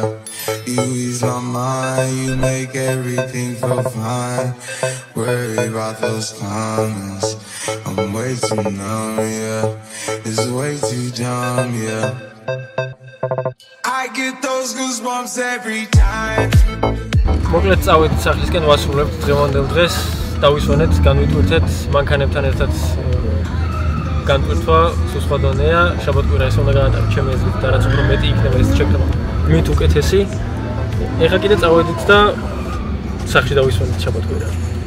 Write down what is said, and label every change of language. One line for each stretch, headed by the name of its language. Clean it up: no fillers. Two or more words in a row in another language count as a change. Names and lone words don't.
English: You ease my mind, you make everything feel fine. Worry about those comments, I'm way too numb, yeah. It's way too dumb, yeah. I get those goosebumps every time.
Georgian: მოკლედ წავედით სახლისკენ, ვასრულებთ დღევანდელ დღეს, დავისვენეთ, განვიტვირთეთ მანქანებთან ერთად განტვირთვა სხვა დონეა, შაბათ-კვირა ეს უნდა განატაროთ ჩემი აზრით და რაც უფრო მეტი იქნება ეს შექმნა მით უკეთესი. ეხლა კიდე წავედით და სახლში დავისვენეთ შაბათ-კვირა.